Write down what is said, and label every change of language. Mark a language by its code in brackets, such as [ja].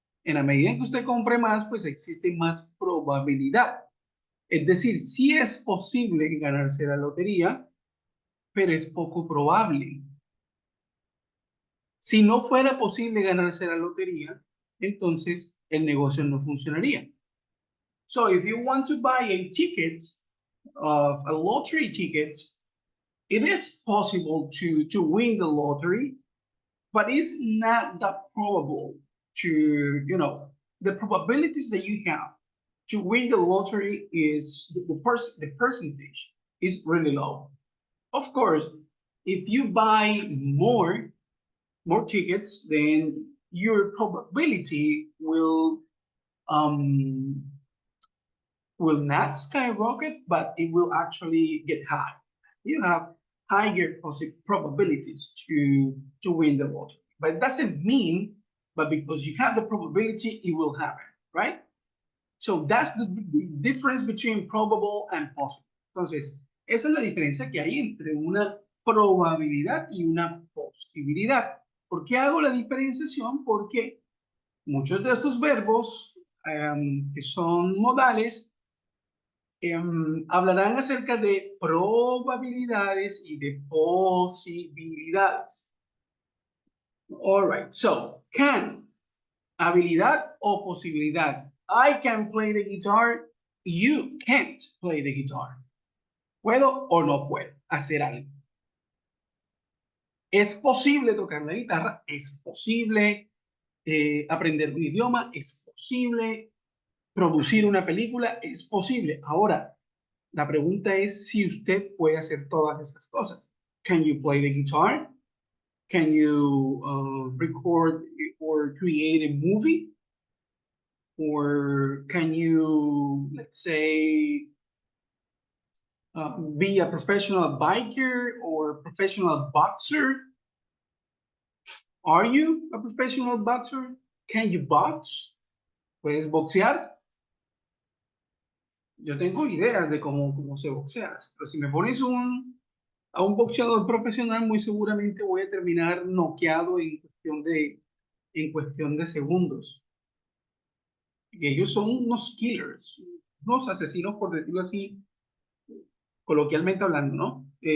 [es] En la medida en que usted compre más, pues existe más probabilidad. Es decir, sí es posible ganarse la lotería, pero es poco probable. Si no fuera posible ganarse la lotería, entonces el negocio no funcionaría. [en] So if you want to buy a ticket, of a lottery ticket, it is possible to win the lottery, but it's not that probable to, the probabilities that you have to win the lottery is the percentage is really low. Of course, if you buy more tickets, then your probability will not skyrocket, but it will actually get high. You have higher probabilities to win the lottery. But it doesn't mean, but because you have the probability, it will happen, right? So that's the difference between probable and possible. [es] Entonces, esa es la diferencia que hay entre una probabilidad y una posibilidad. ¿Por qué hago la diferenciación? Porque muchos de estos verbos que son modales hablarán acerca de probabilidades y de posibilidades. [en] All right, so can, [es] habilidad o posibilidad. [en] I can play the guitar, you can't play the guitar. [es] ¿Puedo o no puedo hacer algo? ¿Es posible tocar la guitarra? ¿Es posible aprender un idioma? ¿Es posible producir una película? Es posible. Ahora, la pregunta es si usted puede hacer todas esas cosas. [en] Can you play the guitar? Can you record or create a movie? Or can you, let's say, be a professional biker or professional boxer? Are you a professional boxer? Can you box? [es] ¿Puedes boxear? Yo tengo ideas de cómo se boxea, pero si me pones a un boxeador profesional, muy seguramente voy a terminar noqueado en cuestión de segundos. Y ellos son unos killers, unos asesinos, por decirlo así, coloquialmente hablando, ¿no?